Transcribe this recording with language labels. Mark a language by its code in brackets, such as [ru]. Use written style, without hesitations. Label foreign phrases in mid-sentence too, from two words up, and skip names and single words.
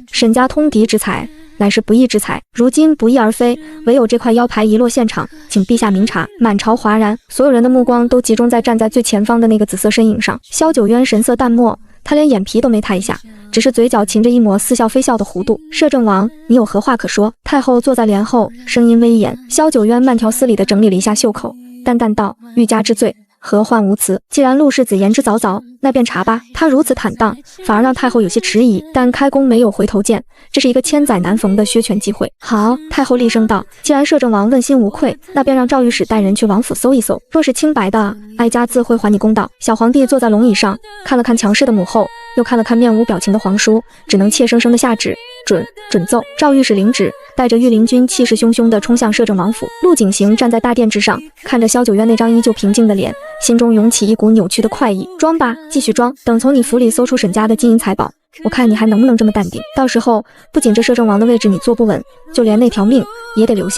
[zh] 沈家通敵之財，乃是不義之財，如今不翼而飛，唯有這塊腰牌遺落現場，請陛下明察。滿朝嘩然，所有人的目光都集中在站在最前方的那個紫色身影上。蕭九淵神色淡漠，他連眼皮都沒抬一下，只是嘴角噙着一抹似笑非笑的弧度。攝政王，你有何話可說？太後坐在簾後，聲音威嚴。蕭九淵慢條斯理地整理了一下袖口，淡淡道：欲加之罪， 何患無辭？既然陸世子言之凿凿，那便查吧。他如此坦蕩，反而讓太后有些遲疑。但開弓沒有回頭箭，這是一個千載難逢的削權機會。好，太後厲聲道：“既然攝政王問心無愧，那便讓趙御史帶人去王府搜一搜，若是清白的，哀家自會還你公道。” 小皇帝坐在龍椅上，看了看強勢的母後，又看了看面無表情的皇叔，只能怯生生地下旨：“准奏。” 趙御史領旨，帶着御林軍氣勢洶洶地衝向攝政王府。陸景行站在大殿之上，看着蕭九淵那張依舊平靜的臉，心中湧起一股扭曲的快意。裝吧，繼續裝，等從你府裡搜出沈家的金銀財寶，我看你還能不能這麼淡定。到時候不僅這攝政王的位置你坐不穩，就連那條命也得留下。